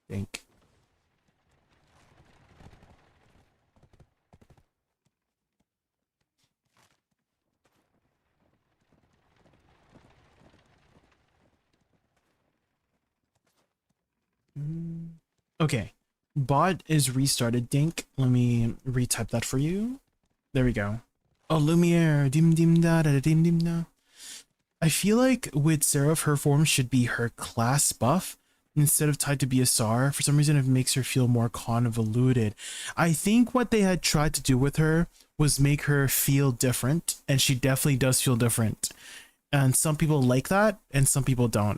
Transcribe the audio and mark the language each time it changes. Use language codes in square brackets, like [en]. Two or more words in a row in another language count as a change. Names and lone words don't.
[en] Think. Okay. Bot is restarted. Dink. Let me retype that for you. There we go. Oh, Lumiere. Dim dim da da dim dim da. I feel like with Seraph, her form should be her class buff instead of tied to BSR. For some reason, it makes her feel more convoluted. I think what they had tried to do with her was make her feel different, and she definitely does feel different. And some people like that, and some people don't.